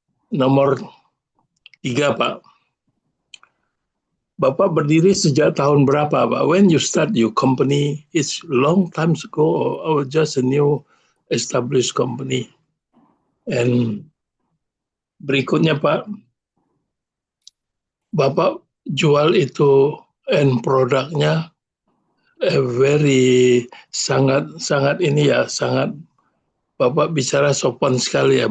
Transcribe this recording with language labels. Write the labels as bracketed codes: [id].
[id] Nomor tiga Pak, Bapak berdiri sejak tahun berapa Pak? [en] When you start your company, it's long time ago or just a new established company. [id] And berikutnya Pak, Bapak jual itu end produknya very sangat ini ya, sangat Bapak bicara sopan sekali ya.